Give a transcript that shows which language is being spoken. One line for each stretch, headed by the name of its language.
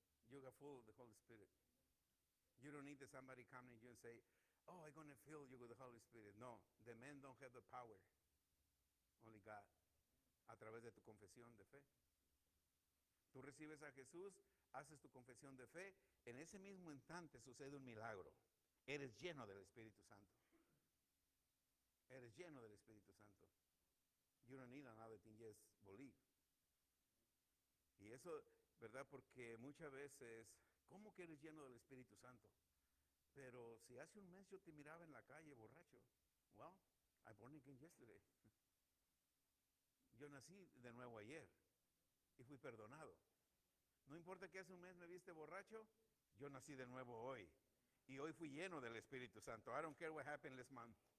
English: You got full of the Holy Spirit. You don't need somebody coming to you and say, oh, I'm going to fill you with the Holy Spirit. No, the men don't have the power. Only God.
Spanish: A través de tu confesión de fe. Tú recibes a Jesús, haces tu confesión de fe, en ese mismo instante sucede un milagro. Eres lleno del Espíritu Santo. Eres lleno del Espíritu Santo.
English: You don't need another thing, just believe.
Spanish: Y eso, ¿verdad? Porque muchas veces, ¿cómo que eres lleno del Espíritu Santo? Pero si hace un mes yo te miraba en la calle borracho.
English: Well, I born again yesterday.
Spanish: Yo nací de nuevo ayer y fui perdonado. No importa que hace un mes me viste borracho, yo nací de nuevo hoy. Y hoy fui lleno del Espíritu Santo.
English: I don't care what happened last month.